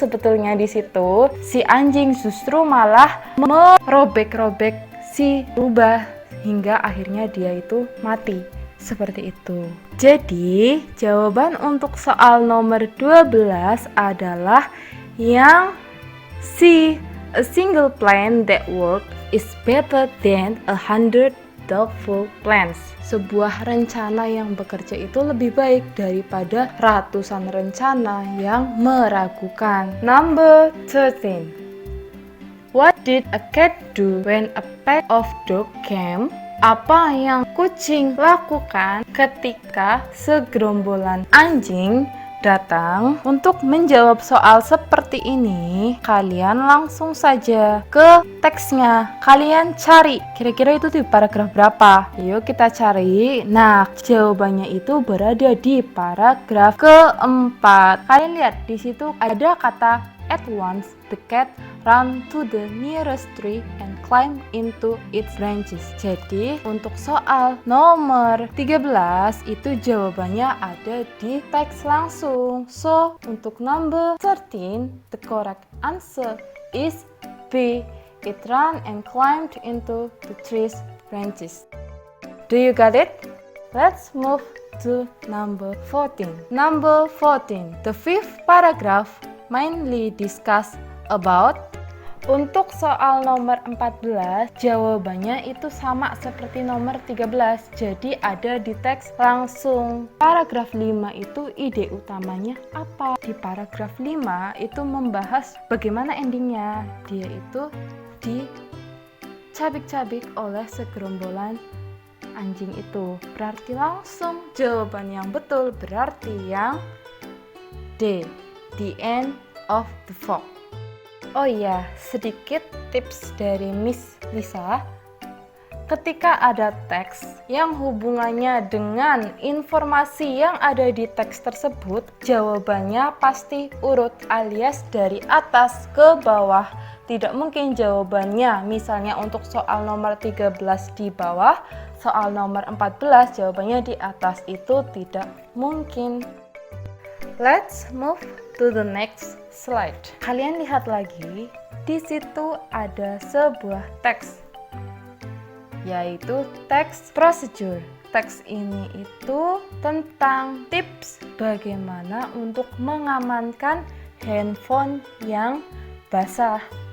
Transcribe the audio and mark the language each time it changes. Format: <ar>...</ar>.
<id>Sebetulnya di situ si anjing justru malah merobek-robek si rubah hingga akhirnya dia itu mati. Seperti itu. Jadi, jawaban untuk soal nomor 12 adalah yang C.</id> <en>A single plan that works is better than 100 doubtful plans.</en> <id>Sebuah rencana yang bekerja itu lebih baik daripada ratusan rencana yang meragukan.</id> <en>Number 13. What did a cat do when a pack of dogs came?</en> <id>Apa yang kucing lakukan ketika segerombolan anjing datang? Untuk menjawab soal seperti ini, kalian langsung saja ke teksnya. Kalian cari, kira-kira itu di paragraf berapa? Yuk kita cari. Nah, jawabannya itu berada di paragraf keempat. Kalian lihat, di situ ada kata</id> <en>at once the cat ran to the nearest tree and climb into its branches.</en> <id>Jadi untuk soal nomor 13 itu jawabannya ada di teks langsung.</id> <en>So</en> <id>untuk</id> <en>number 13 the correct answer is B. It ran and climbed into the tree's branches. Do you got it? Let's move to number 14. Number 14. The fifth paragraph mainly discuss about.</en> <id>Untuk soal nomor 14, jawabannya itu sama seperti nomor 13. Jadi ada di teks langsung. Paragraf 5 itu ide utamanya apa? Di paragraf 5 itu membahas bagaimana endingnya. Dia itu dicabik-cabik oleh segerombolan anjing itu. Berarti langsung jawaban yang betul berarti yang D,</id> <en>the end of the fog.</en> <id>Oh iya, sedikit tips dari Miss Lisa. Ketika ada teks yang hubungannya dengan informasi yang ada di teks tersebut, jawabannya pasti urut alias dari atas ke bawah. Tidak mungkin jawabannya, misalnya untuk soal nomor 13 di bawah, soal nomor 14 jawabannya di atas, itu tidak mungkin.</id> <en>Let's move to the next slide.</en> <id>Kalian lihat lagi, di situ ada sebuah teks, yaitu teks procedure. Teks ini itu tentang tips bagaimana untuk mengamankan handphone yang basah.</id>